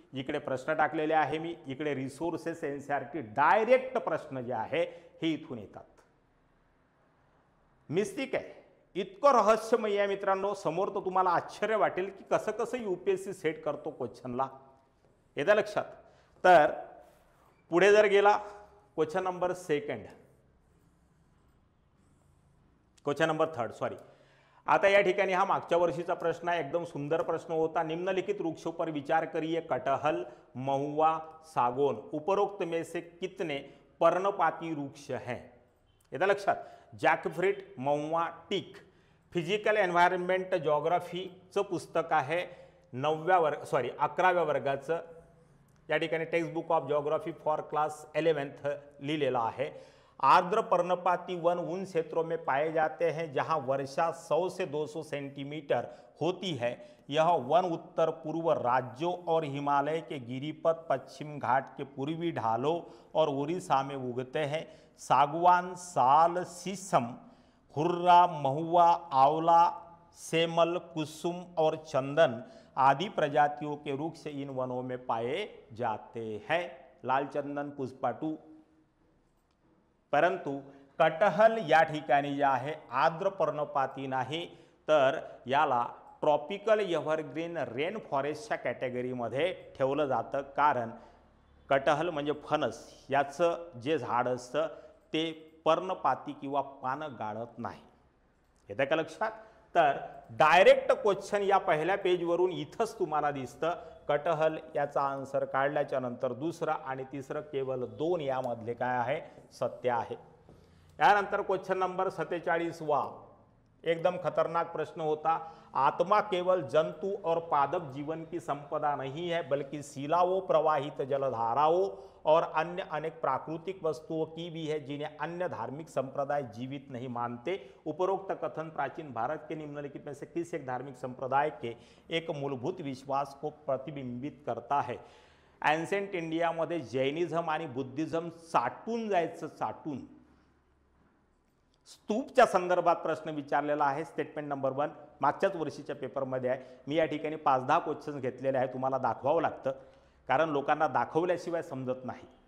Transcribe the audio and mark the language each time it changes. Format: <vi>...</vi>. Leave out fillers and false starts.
<mr>इकडे प्रश्न टाकलेले आहे मी, इकडे रिसोर्सेस NCERT डायरेक्ट प्रश्न जे आहे हे इथून येतात. मिस्टिक आहे, इतकं रहस्यमय आहे मित्रांनो. समोर तर तुम्हाला आश्चर्य वाटेल की कसं कसं UPSC सेट करतो क्वेश्चनला. येतं लक्षात. तर पुढे जर गेला question number second, question number third sorry. आता या ठिकाणी हा मागच्या वर्षीचा प्रश्न आहे, एकदम सुंदर प्रश्न होता।</mr> <hi>निम्नलिखित वृक्षों पर विचार करिए, कटहल, महुआ, सागौन, उपरोक्त में से कितने पर्णपाती वृक्ष हैं?</hi> <mr>येतं लक्षात? जॅकफ्रूट, महुआ, टीक। फिजिकल एन्व्हायरमेंट जॉग्राफीचं पुस्तक आहे 11व्या वर्गाचं। या ठिकाणी text book of geography for class 11th लिहिलेला आहे।</mr> <hi>आर्द्र पर्णपाती वन उन क्षेत्रों में पाए जाते हैं जहां वर्षा 100 से 200 सेंटीमीटर होती है। यह वन उत्तर पूर्व राज्यों और हिमालय के गिरिपथ, पश्चिम घाट के पूर्वी ढालों और उड़ीसा में उगते हैं। सागवान, साल, शीशम, हुर्रा, महुआ, आंवला, सेमल, कुसुम और चंदन आदि प्रजातियों के वृक्ष इन वनों में पाए जाते हैं। लाल चंदन, पुष्पाटू।</hi> <mr>परंतु कटहल या ठिकाणी जे आहे आर्द्र पर्णपाती नाही, तर याला ट्रॉपिकल एव्हरग्रीन रेन फॉरेस्टच्या कॅटेगरीमध्ये ठेवलं जातं। कारण कटहल म्हणजे फणस, याचं जे झाड असतं ते पर्णपाती किंवा पानं गाळत नाही। येतं का लक्षात? तर डायरेक्ट क्वेश्चन या पहिल्या पेजवरून इथंच तुम्हाला दिसतं। कटहल याचा आन्सर काढल्याच्या नंतर दुसरं आणि तिसरं केवळ 2 यामधले काय आहे? सत्य आहे। यानंतर क्वेश्चन नंबर 47वां, एकदम खतरनाक प्रश्न होता।</mr> <hi>आत्मा केवल जंतु और पादप जीवन की संपदा नहीं है, बल्कि शिलाओं, प्रवाहित जलधाराओं और अन्य अनेक प्राकृतिक वस्तुओं की भी है, जिन्हें अन्य धार्मिक संप्रदाय जीवित नहीं मानते। उपरोक्त कथन प्राचीन भारत के निम्नलिखित में से किस एक धार्मिक संप्रदाय के एक मूलभूत विश्वास को प्रतिबिंबित करता है?</hi> <mr>एन्सेंट इंडियामध्ये जैनिझम आणि बुद्धिझम चाटून जायचं, चाटून। स्तूपच्या संदर्भात प्रश्न विचारलेला आहे। स्टेटमेंट नंबर 1 मागच्याच वर्षीच्या पेपरमध्ये आहे। मी या ठिकाणी 5-10 क्वेश्चन्स घेतलेले आहे, तुम्हाला दाखवावं लागतं, कारण लोकांना दाखवल्याशिवाय समजत नाही।</mr>